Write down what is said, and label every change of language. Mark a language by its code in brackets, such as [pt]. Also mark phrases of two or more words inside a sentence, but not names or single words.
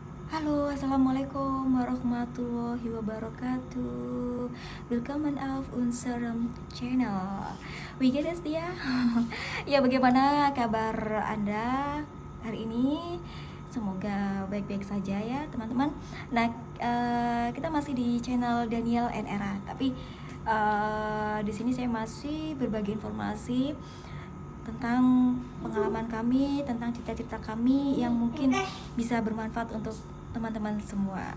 [ar] Halo, السلام عليكم ورحمة الله وبركاته. [de] Willkommen auf unserem channel. Wie geht es dir? [id] Ya, bagaimana kabar Anda hari ini? Semoga baik-baik saja ya, teman-teman. Nah, kita masih di channel Daniel and Era, tapi di sini saya masih berbagi informasi tentang pengalaman kami, tentang cita-cita kami yang mungkin bisa bermanfaat untuk teman-teman semua.